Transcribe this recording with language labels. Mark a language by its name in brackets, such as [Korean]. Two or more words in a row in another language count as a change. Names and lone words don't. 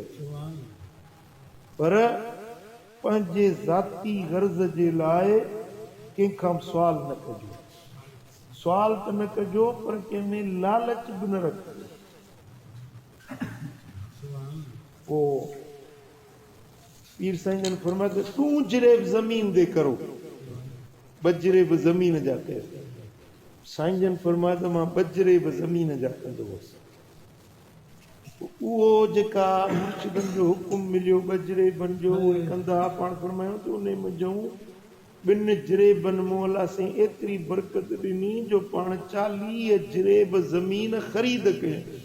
[Sindhi] पर पंहिंजे ज़ाती गर्ज़ जे लाइ कंहिंखां सुवाल न कजो। सुवाल त न कजो, पर कंहिंमें लालच बि न रखिजो। पोइ पीर साईं जन फरमाया त तूं जरेब ज़मीन दे करो, बजरे बि ज़मीन जा कयो। साईं जन फरमाया त मां बजरे बि ज़मीन जा कंदो हुअसि। उहो जेका मुर्शिदनि जो हुकुम मिलियो बजरे बणिजो, उहे कंदा। पाण फरमायूं त उन में जऊं 2 जरेबनि मूं अलाह साईं एतिरी बरकत ॾिनी जो पाण 40 जरेब ज़मीन ख़रीद कयो।